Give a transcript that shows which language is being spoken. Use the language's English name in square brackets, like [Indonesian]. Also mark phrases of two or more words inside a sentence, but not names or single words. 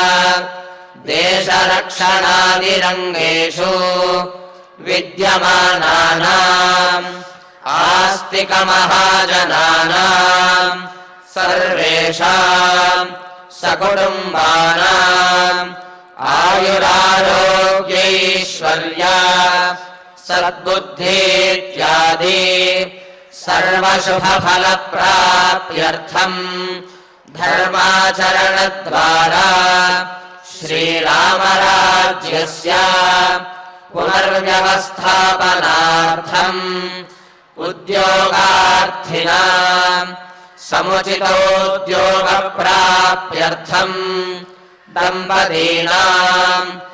[Sanskrit] దేశరక్షణాది రంగేషు విద్యమానానాం ఆస్తిక మహాజనానాం సర్వేషాం సకుటుంబానాం ఆయు सद्बुद्धीत्यादि सर्वशुभफलप्राप्त्यर्थम् धर्माचरणद्वारा श्रीरामराज्यस्य पुनर्व्यवस्थापनार्थम् उद्योगार्थिनां समुचितोद्योगप्राप्त्यर्थम् दम्पतीनाम्